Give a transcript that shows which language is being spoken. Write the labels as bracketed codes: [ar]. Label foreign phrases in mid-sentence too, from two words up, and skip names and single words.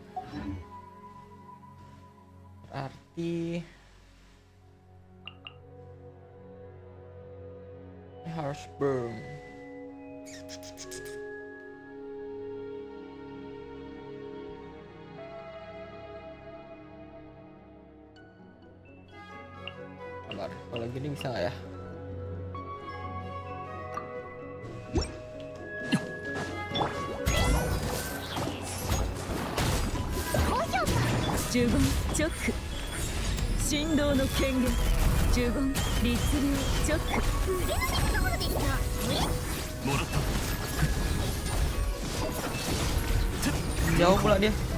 [id] Berarti harus burn. Sabar, kalau gini bisa nggak ya? 呪言チョック振動の権限呪言律令チョック [ja] 腕の出すところですよ。もらった [id] Jauh pula dia.